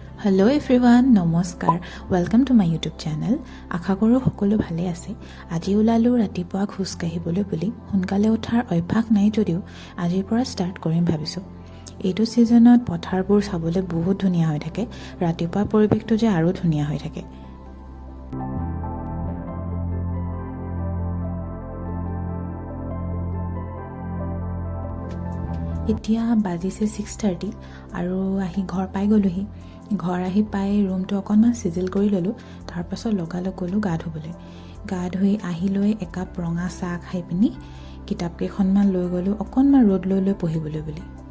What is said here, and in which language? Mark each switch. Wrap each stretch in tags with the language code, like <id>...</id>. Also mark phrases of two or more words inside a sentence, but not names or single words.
<en>Hello everyone</en> <as>नमस्कार</as> <en>welcome to my YouTube channel</en> <as>আশা কৰো সকলো ভালে আছে আজি ওলালো ৰাতিপুৱা খোজ কাঢ়িবলৈ বুলি সোনকালে উঠাৰ অভ্যাস নাই যদিও আজিৰ পৰা ষ্টাৰ্ট কৰিম ভাবিছোঁ এইটো সিজনত পথাৰবোৰ চাবলৈ বহুত ধুনীয়া হৈ থাকে ৰাতিপুৱা পৰিৱেশটো যে আৰু ধুনীয়া হৈ থাকে এতিয়া বাজিছে 6:30 আৰু আহি ঘৰ পাই গলোহি ঘৰ আহি পাই ৰুমটো অকণমান সিজিল কৰি ললো তাৰ পাছত লগালগ গলো গা ধুই আহি লৈ একাপ ৰঙা চাহ খাই পিনি কিতাপ কেইখনমান লৈ গলো অকণমান ৰ'দ লৈ পঢ়িবলৈ বুলি</as>